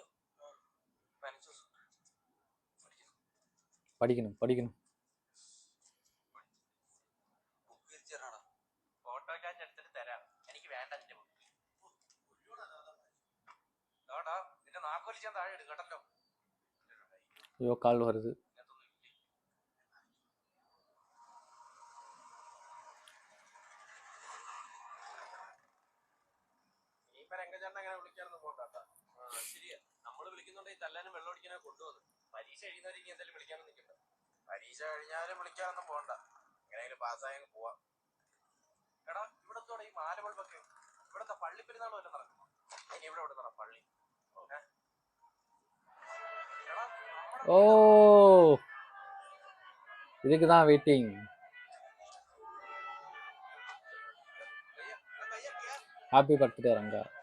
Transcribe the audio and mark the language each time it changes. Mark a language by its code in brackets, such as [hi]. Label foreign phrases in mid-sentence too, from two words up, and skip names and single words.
[ml] 15 ദിവസം [ta] படிக்கணும் படிக்கணும். [ml] ബുക്ക് തിരിച്ചേരാടാ. ഫോട്ടോ ഞാൻ എടുത്തിട്ട് തരാം. എനിക്ക് വേണ്ട നിന്റെ ബുക്ക്. നിന്റെ നാക്കൊലിച്ചാൻ താഴെ ഇടും കേട്ടല്ലോ. [ta] ஐயோ கால் வருது. [ml] ഇനിയിപ്പോ രംഗച്ചേട്ടൻ അങ്ങനെ വിളിക്കാനൊന്നും പോണ്ടാ. ശരിയാ, നമ്മള് വിളിക്കുന്നുണ്ടെങ്കിൽ തല്ലാനും വെള്ളം അടിക്കാനോ കൊണ്ടുവന്നു. പരീക്ഷ എഴുതുന്നവർ ഇനി എന്തായാലും വിളിക്കാനും നിൽക്കണ്ട. പരീക്ഷ കഴിഞ്ഞാലും വിളിക്കാനൊന്നും പോണ്ട. എങ്ങനെയെങ്കിലും പാസ്സായി പോവാം. എടാ, ഇവിടത്തോടെ ഈ മാലബൾബൊക്കെ ഇവിടത്തെ പള്ളിപ്പെരുന്നാൾ വല്ല നടക്കുമോ? ഇനി ഇവിടെ നട പള്ളി. [ta] ஓ, இதுக்கு தான் வெயிட்டிங். [en] happy birthday [ta] ரங்கா.